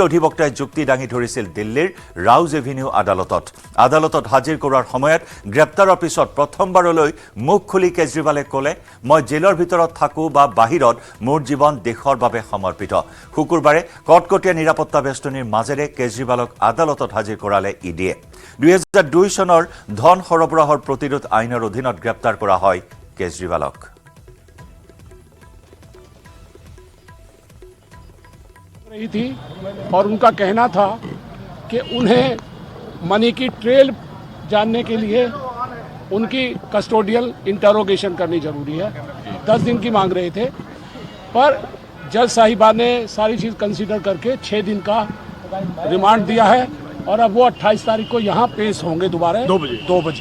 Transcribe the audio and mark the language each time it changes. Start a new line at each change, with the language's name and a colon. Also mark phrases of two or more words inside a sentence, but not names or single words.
Assamese: অধিবক্তাই যুক্তি দাঙি ধৰিছিল দিল্লীৰ ৰাউজ এভিনিউ আদালতত হাজিৰ কৰাৰ সময়ত গ্ৰেপ্তাৰৰ পিছত প্ৰথমবাৰলৈ মুখ খুলি কেজৰিৱালে ক'লে মই জেলৰ ভিতৰত থাকো বা বাহিৰত মোৰ জীৱন দেশৰ বাবে সমৰ্পিত শুকুৰবাৰে কটকটীয়া নিৰাপত্তা বেষ্টনীৰ মাজেৰে কেজৰিৱালক আদালতত হাজিৰ কৰালে ইডিয়ে 2002 চনৰ ধন সৰবৰাহৰ প্ৰতিৰোধ আইনৰ অধীনত গ্ৰেপ্তাৰ কৰা হয় কেজৰিৱালক
Hindi: रही थी और उनका कहना था कि उन्हें मनी की ट्रेल जानने के लिए उनकी
English: custodial interrogation
Hindi: करनी जरूरी है 10 दिन की मांग रहे थे पर जज साहिबा ने सारी चीज़ कंसीडर करके 6 दिन का रिमांड दिया है और अब वो 28 तारीख को यहाँ पेश होंगे दोबारा 2 बजे